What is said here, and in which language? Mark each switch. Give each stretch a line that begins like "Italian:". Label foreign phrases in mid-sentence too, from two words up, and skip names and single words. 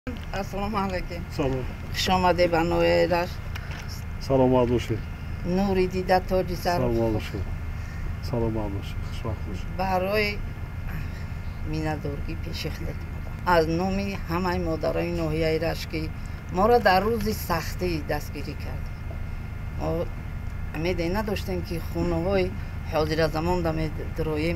Tajik: Ассалому алайкум. Salom. Хуш омадед ба Ноераш. Саломат бошед. Нури дида тоҷи сару. Саломат бошед. Саломат бошед. Хушвақт бошед. барои миннатдорӣ пешихдат будам. аз номи ҳамаи модарои ноҳияи Рашт ки моро дар рӯзи сахтӣ дастгирӣ кардем. мо умеде надоштем ки хунаҳои ҳозиразамон да медроем.